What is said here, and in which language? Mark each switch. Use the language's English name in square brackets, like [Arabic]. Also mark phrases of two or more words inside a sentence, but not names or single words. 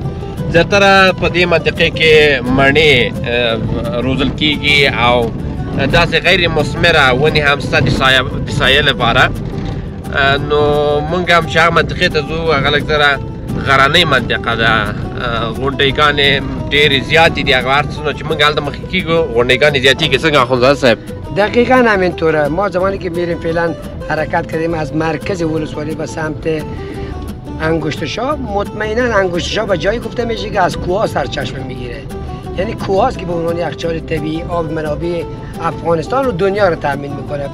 [Pashto] زیاتره په دې منطقې کې مڼې روزل کېږي او داسې غیر مثمره ونې هم شته د سایه لپاره. نو موږ هم چې هغه منطقې ته ځو هغه لږ زره غرنۍ منطقه ده. غونډیګانې ډېرې زیاتې دي. هغه هر څومره چې موږ هلته مخکې کېږو غونډیګانې زیاتېږي. څنګه اخندزاده صاحب؟ [Persian] دقیقا همینطوره. ما زمانی که میریم فعلا حرکت کردیم از مرکز ولسوالی به سمت انگشت شاه، مطمئنا انگشت شاه به جایی گفته میشه که از کوه سرچشمه میگیره. یعنی کوه هاست که به عنوان یخچال طبیعی آب منابع افغانستان و دنیا رو تامین میکنه.